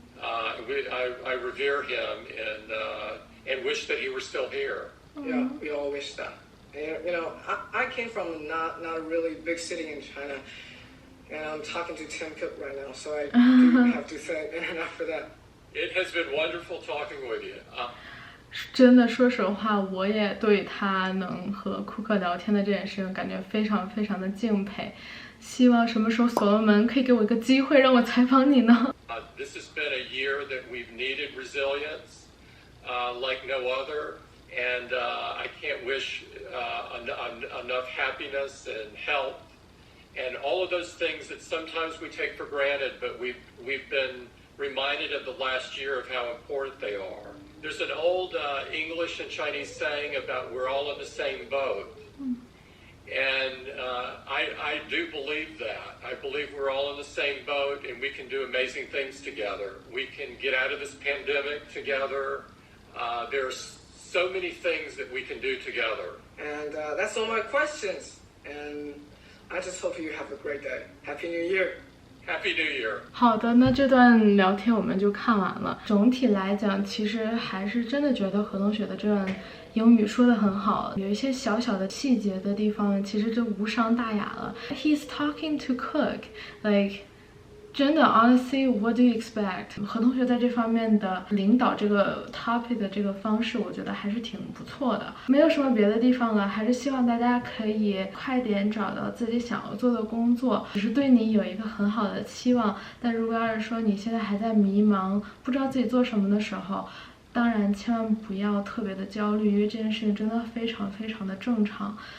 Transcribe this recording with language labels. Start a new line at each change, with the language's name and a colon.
English: I revere him and wish that he were still here. Yeah, we all wish that. And, I came from not a really big city in China, and I'm talking to Tim Cook right now, so I do have to thank Internet for that. It has been wonderful talking with you.
Chinese: 真的，说实话，我也对他能和库克聊天的这件事情感觉非常的敬佩。希望什么时候所罗门可以给我一个机会让我采访你呢
English: ？This has been a year that we've needed resilience like no other, and I can't wish enough happiness and health and all of those things that sometimes we take for granted, but we've been reminded of the last year of how important they are. There's an old English and Chinese saying about we're all in the same boat. And I do believe that. I believe we're all in the same boat and we can do amazing things together. We can get out of this pandemic together. There's so many things that we can do together. And that's all my questions. And I just hope you have a great day. Happy New Year.Happy New Year.
Chinese: 好的，那这段聊天我们就看完了。总体来讲，其实还是真的觉得何同学的这段英语说得很好，有一些小小的细节的地方，其实就无伤大雅了。
English: He's talking to Cook, like.
Chinese: 真的 honestly, what do you expect? 何同学在这方面的领导这个 topic 的这个方式，我觉得还是挺不错的。没有什么别的地方了，还是希望大家可以快点找到自己想要做的工作，只是对你有一个很好的期望。但如果要是说你现在还在迷茫，不知道自己做什么的时候，当然千万不要特别的焦虑，因为这件事情真的非常非常的正常。